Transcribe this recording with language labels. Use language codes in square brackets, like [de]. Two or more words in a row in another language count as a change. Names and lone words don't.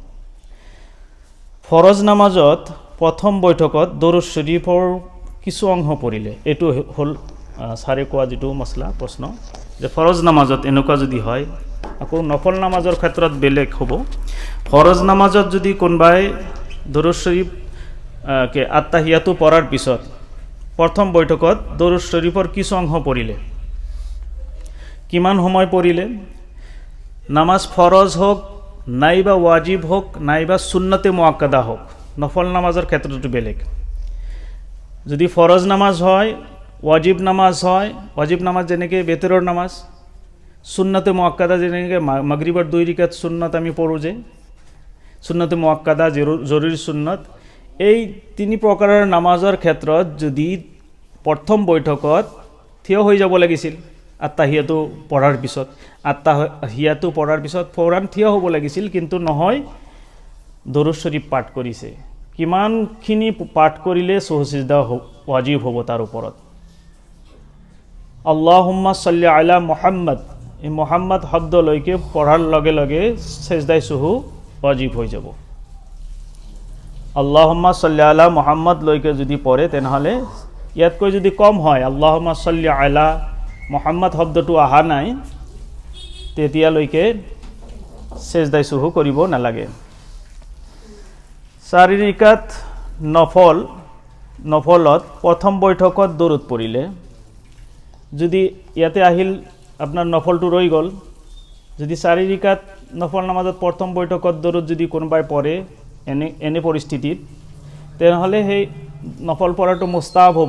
[as] ফৰজ নামাজত প্ৰথম বৈঠকত দৰুদ শৰীফৰ কিছু অংশ পঢ়িলে, এইটো হ'ল ছাৰে কোৱা যিটো মছলা প্ৰশ্ন, যে ফৰজ নামাজত এনেকুৱা যদি হয়, আকৌ নফল নামাজৰ ক্ষেত্ৰত বেলেগ হ'ব। ফৰজ নামাজত যদি কোনোবাই দৰুদ শৰীফ আত্তাহিয়াতু পঢ়াৰ পিছত প্ৰথম বৈঠকত দৰুদ শৰীফৰ কিছু অংশ পঢ়িলে, কিমান সময় পঢ়িলে? নামাজ ফৰজ হোক, নাইবা ওয়াজিব হোক, নাইবা সুন্নতে মুআক্কাদা হোক, নফল নামাজৰ ক্ষেত্ৰতো বেলেগ। যদি ফৰজ নামাজ হয়, ওয়াজিব নামাজ হয়, ওয়াজিব নামাজ যেনেকৈ বেতৰৰ নামাজ, সুন্নতে মুআক্কাদা যেনেকৈ মাগৰিবৰ 2 ৰিকাত সুন্নত আমি পঢ়োঁ যে, সুন্নতে মুআক্কাদা, জৰুৰী সুন্নত, এই 3 প্ৰকাৰৰ নামাজৰ ক্ষেত্ৰত যদি প্ৰথম বৈঠকত থিয় হৈ যাব লাগিছিল, আত্তাহিয়াতু পঢ়াৰ পিছত ফৌৰান থিয় হ'ব লাগিছিল, কিন্তু নহয়, দৰুদ শৰীফ পাঠ কৰিছে, কিমানখিনি পাঠ কৰিলে সুজু সিজদা ৱাজিব হ'ব তাৰ ওপৰত? [ar] اللهم صل على محمد, [as] এই মুহাম্মদ শব্দলৈকে পঢ়াৰ লগে লগে সেজদাই সুহু ৱাজিব হৈ যাব। [ar] اللهم صل على محمد [as] লৈকে যদি পঢ়ে, তেনেহ'লে ইয়াতকৈ যদি কম হয়, [ar] اللهم صل على محمد [as] শব্দটো অহা নাই, তেতিয়ালৈকে সেজদাই সুহু কৰিব নালাগে। 4 ৰিকাত নফলত প্ৰথম বৈঠকত দৰুদ পঢ়িলে, যদি ইয়াতে আহিল আপোনাৰ নফলটো ৰৈ গ'ল, যদি 4 ৰিকাত নফল নামাজত প্ৰথম বৈঠকত দৰুদ যদি কোনোবাই পঢ়ে, এনে পৰিস্থিতিত তেনেহ'লে সেই নফল পঢ়াটো মুস্তাহাব হ'ব।